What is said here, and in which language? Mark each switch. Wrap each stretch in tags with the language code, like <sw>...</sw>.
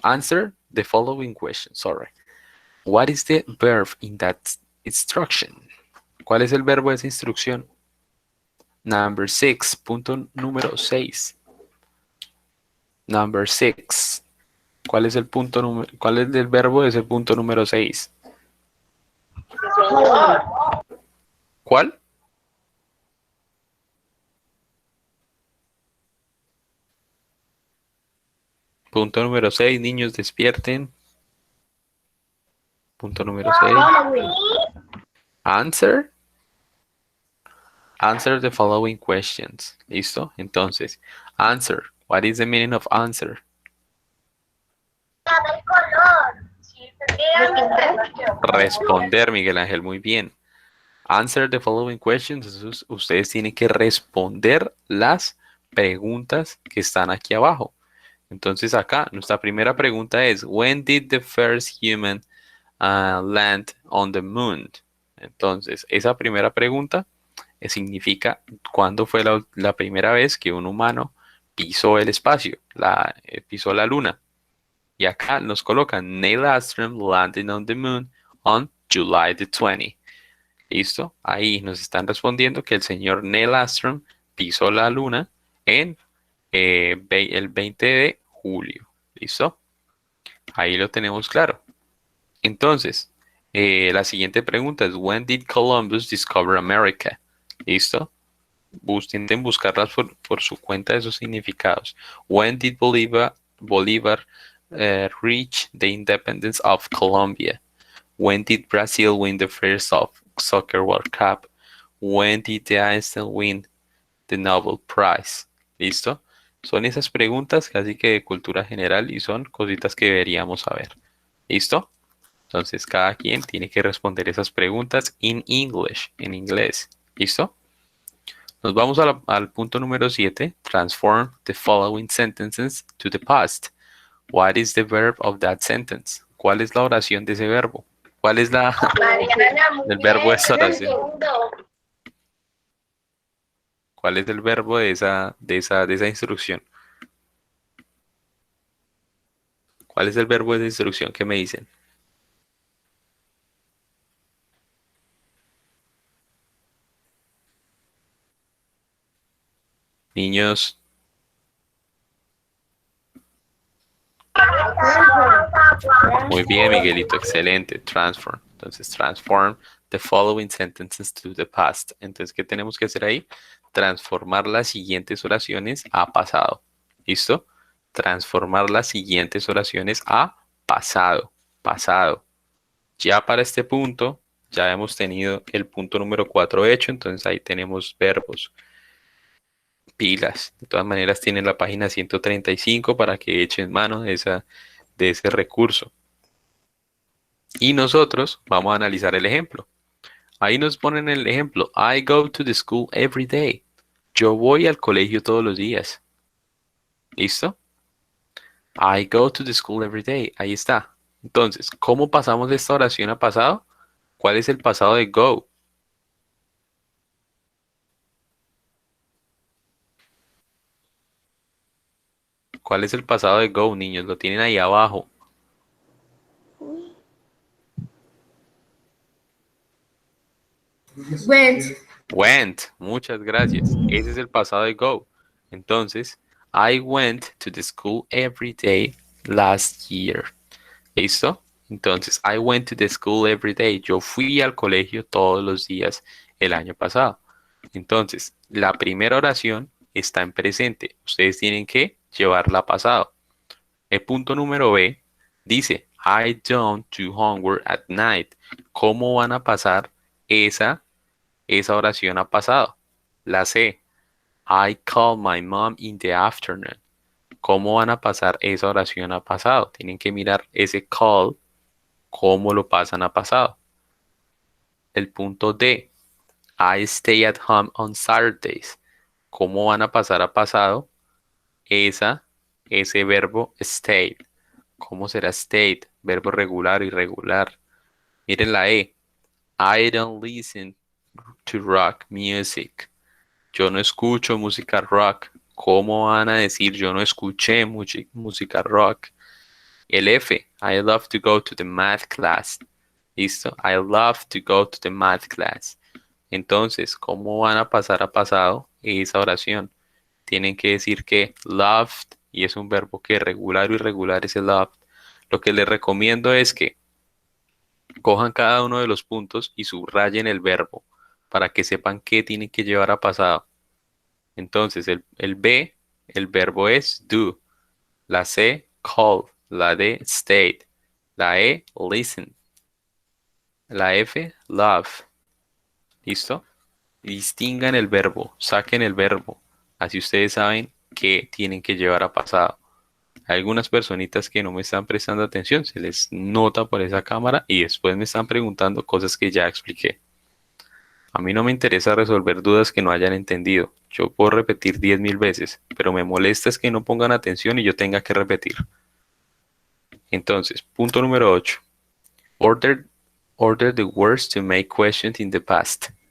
<en>Answer the following questions, sorry. What is the verb in that instruction?</en> <es>¿Cuál es el verbo de esa instrucción?</es> <en>Number 6,</en> <es>punto número 6.</es> <en>Number 6.</en> <es>¿Cuál es cuál es el verbo de ese punto número 6? ¿Cuál? Punto número 6, niños, despierten. Punto número 6. Answer.</es> <en>Answer the following questions.</en> <es>¿Listo? Entonces,</es> <en>answer. What is the meaning of answer?</en> <es>Responder, Miguel Ángel, muy bien.</es> <en>Answer the following questions.</en> <es>Entonces, ustedes tienen que responder las preguntas que están aquí abajo. Entonces, acá, nuestra primera pregunta es,</es> <en>when did the first human land on the moon?</en> <es>Entonces, esa primera pregunta significa cuándo fue la primera vez que un humano pisó el espacio, pisó la luna. Y acá nos colocan</es> <en>Neil Armstrong landing on the moon on July the 20.</en> <es>¿Listo? Ahí nos están respondiendo que el señor Neil Armstrong pisó la luna en el 20 de julio. ¿Listo? Ahí lo tenemos claro. Entonces, la siguiente pregunta es,</es> <en>when did Columbus discover America?</en> <es>¿Listo? Intenten buscarlas por su cuenta esos significados.</es> <en>When did Bolívar reach the independence of Colombia? When did Brazil win the first soccer World Cup? When did Einstein win the Nobel Prize?</en> <es>¿Listo? Son esas preguntas casi que de cultura general y son cositas que deberíamos saber. ¿Listo? Entonces cada quien tiene que responder esas preguntas en inglés. ¿Listo? Nos vamos al punto número 7.</es> <en>Transform the following sentences to the past. What is the verb of that sentence?</en> <es>¿Cuál es la oración de ese verbo? ¿Cuál es el verbo de esa oración? ¿Cuál es el verbo de esa instrucción? ¿Cuál es el verbo de esa instrucción? ¿Qué me dicen? Niños. Muy bien, Miguelito, excelente. Transform. Entonces,</es> <en>transform the following sentences to the past.</en> <es>Entonces, ¿qué tenemos que hacer ahí? Transformar las siguientes oraciones a pasado. ¿Listo? Transformar las siguientes oraciones a pasado. Pasado. Ya para este punto, ya hemos tenido el punto número 4 hecho, entonces ahí tenemos verbos. Pilas. De todas maneras, tienen la página 135 para que echen mano de ese recurso. Y nosotros vamos a analizar el ejemplo. Ahí nos ponen el ejemplo.</es> <en>I go to the school every day.</en> <es>Yo voy al colegio todos los días. ¿Listo?</es> <en>I go to the school every day.</en> <es>Ahí está. Entonces, ¿cómo pasamos de esta oración a pasado? ¿Cuál es el pasado de go? ¿Cuál es el pasado de go, niños? Lo tienen ahí abajo.</es> <en>Went.</en> <es>Went. Muchas gracias. Ese es el pasado de go. Entonces,</es> <en>I went to the school every day last year.</en> <es>¿Listo? Entonces,</es> <en>I went to the school every day.</en> <es>Yo fui al colegio todos los días el año pasado. Entonces, la primera oración está en presente. Ustedes tienen que llevarla a pasado. El punto número B dice,</es> <en>I don't do homework at night.</en> <es>¿Cómo van a pasar esa oración a pasado? La C,</es> <en>I call my mom in the afternoon.</en> <es>¿Cómo van a pasar esa oración a pasado? Tienen que mirar ese call, cómo lo pasan a pasado. El punto D,</es> <en>I stay at home on Saturdays.</en> <es>¿Cómo van a pasar a pasado ese verbo stay? ¿Cómo será stayed? Verbo regular, irregular. Miren la E.</es> <en>I don't listen to rock music.</en> <es>Yo no escucho música rock. ¿Cómo van a decir yo no escuché música rock? El F.</es> <en>I love to go to the math class.</en> <es>¿Listo?</es> <en>I love to go to the math class.</en> <es>Entonces, ¿cómo van a pasar a pasado esa oración? Tienen que decir que loved, y es un verbo que regular o irregular es el loved. Lo que les recomiendo es que cojan cada uno de los puntos y subrayen el verbo para que sepan qué tienen que llevar a pasado. Entonces, el B, el verbo es do. La C, call. La D, stayed. La E, listen. La F, love. ¿Listo? Distingan el verbo, saquen el verbo. Así ustedes saben qué tienen que llevar a pasado. Hay algunas personitas que no me están prestando atención, se les nota por esa cámara y después me están preguntando cosas que ya expliqué. A mí no me interesa resolver dudas que no hayan entendido. Yo puedo repetir 10.000 veces, pero me molesta es que no pongan atención y yo tenga que repetir. Entonces, punto número 8.</es> <en>Order, order the words to make questions in the past.</en>